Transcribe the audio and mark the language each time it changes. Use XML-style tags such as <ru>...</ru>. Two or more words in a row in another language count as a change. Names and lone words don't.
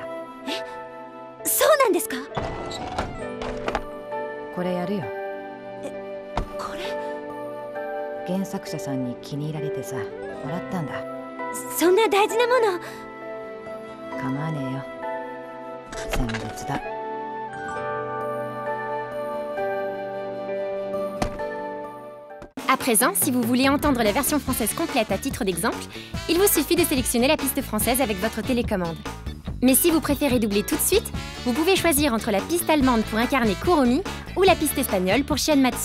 <ja>え、そうなんですか？これやるよ。これ？原作者さんに気に入られてさ、もらったんだ。そんな大事なもの。構わねえよ。選別だ。</ja> <fr>À présent, si vous voulez entendre la version française complète à titre d'exemple, il vous suffit de sélectionner la piste française avec votre télécommande. Mais si vous préférez doubler tout de suite, vous pouvez choisir entre la piste allemande pour incarner Kuromi ou la piste espagnole pour Shion Matsu.</fr>